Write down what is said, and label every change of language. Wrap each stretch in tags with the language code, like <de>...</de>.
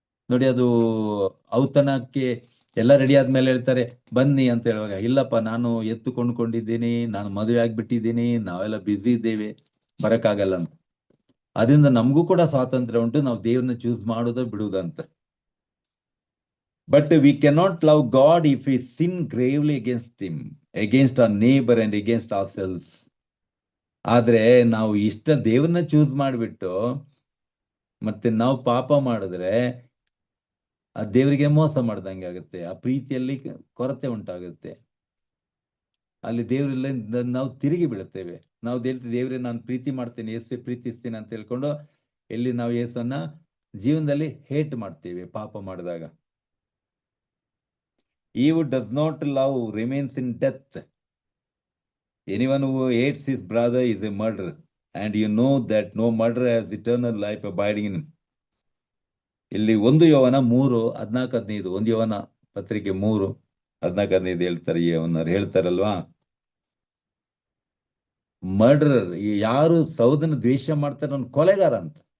<kn>ನೋಡಿ, ಅದು ಔತಣಕ್ಕೆ ಎಲ್ಲ ರೆಡಿ ಆದ್ಮೇಲೆ ಹೇಳ್ತಾರೆ ಬನ್ನಿ ಅಂತ ಹೇಳುವಾಗ, ಇಲ್ಲಪ್ಪ ನಾನು ಎತ್ತು ಕೊಂಡ್ಕೊಂಡಿದ್ದೀನಿ, ನಾನು ಮದುವೆ ಆಗ್ಬಿಟ್ಟಿದ್ದೀನಿ, ನಾವೆಲ್ಲ ಬ್ಯುಸಿ ಇದ್ದೇವೆ, ಬರಕ್ಕಾಗಲ್ಲ ಅಂತ. ಅದರಿಂದ ನಮಗೂ ಕೂಡ ಸ್ವಾತಂತ್ರ್ಯ ಉಂಟು, ನಾವು ದೇವ್ರನ್ನ ಚೂಸ್ ಮಾಡೋದು ಬಿಡುವುದಂತ.</kn> <en>But we cannot love God if we sin gravely against him, against our neighbor and against ourselves.</en> <kn>ಆದ್ರೆ ನಾವು ದೇವ್ರನ್ನ ಚೂಸ್ ಮಾಡಿಬಿಟ್ಟು ಮತ್ತೆ ನಾವು ಪಾಪ ಮಾಡಿದ್ರೆ ಆ ದೇವರಿಗೆ ಮೋಸ ಮಾಡ್ದಂಗೆ ಆಗುತ್ತೆ, ಆ ಪ್ರೀತಿಯಲ್ಲಿ ಕೊರತೆ ಉಂಟಾಗುತ್ತೆ, ಅಲ್ಲಿ ದೇವರಿಲ್ಲ ನಾವು ತಿರುಗಿ ಬೀಳುತ್ತೇವೆ. ನಾವು ದೇವ್ರೆ ನಾನು ಪ್ರೀತಿ ಮಾಡ್ತೇನೆ, ಯೇಸು ಪ್ರೀತಿಸ್ತೀನಿ ಅಂತ ಹೇಳ್ಕೊಂಡು ಎಲ್ಲಿ ನಾವು ಯೇಸನ್ನ ಜೀವನದಲ್ಲಿ ಹೇಟ್ ಮಾಡ್ತೇವೆ ಪಾಪ ಮಾಡಿದಾಗ.</kn> <en>He who does not love remains in death. Anyone who hates his brother is a murderer, and you know that no murderer has eternal life abiding in him.</en> <kn>ಇಲ್ಲಿ 1 ಯೋಹನ 3:14-15, 1 ಯೋಹನ ಪತ್ರಿಕೆ 3:14-15 ಹೇಳ್ತಾರೆ, ಅವನರು ಹೇಳ್ತಾರಲ್ವಾ, ಮರ್ಡರರ್, ಯಾರು ಸಹೋದರನ ದ್ವೇಷ ಮಾಡ್ತಾರೆ ಅವ್ನು ಕೊಲೆಗಾರ ಅಂತ.</kn>